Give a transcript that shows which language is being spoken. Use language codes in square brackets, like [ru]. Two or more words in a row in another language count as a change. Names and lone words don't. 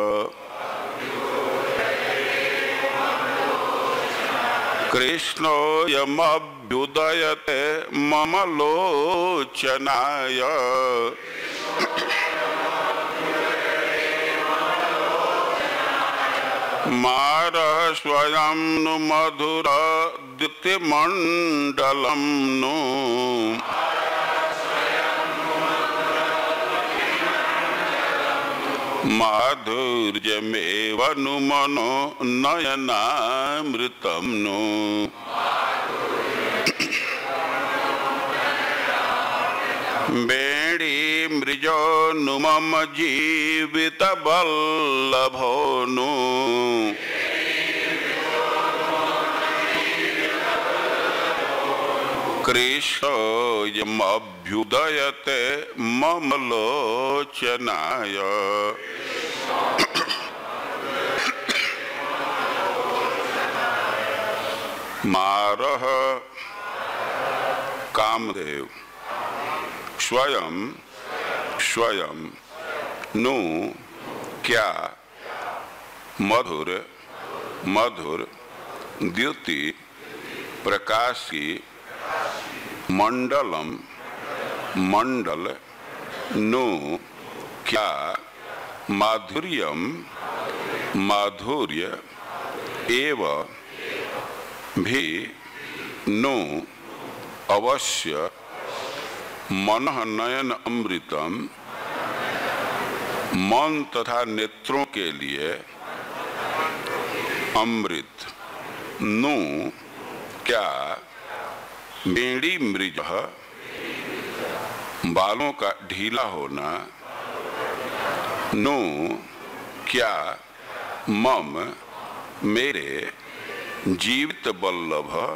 [sa] कृष्णोऽयमभ्युदयते मम लोचनाय। मारः स्वयं नु मधुर द्युतिमण्डलं नु माधुर्यमेव नु मनो नयनामृतं नु वेणीमृजो नु मम जीवितवल्लभो नु कृष्णोऽयमभ्युदयते मम लोचनाय। मारः कामदेव स्वयं नु क्या मधुर मधुर द्युति प्रकाशी मंडलम मंडल नु क्या माधुर्यम माधुर्य एव भी नु अवश्य मनः नयन अमृतम [hi] मन तथा नेत्रों के लिए अमृत नु क्या [sa] बेड़ी मृज [hi] बालों का ढीला होना नु क्या मम मेरे [sa] जीवित बल्लभ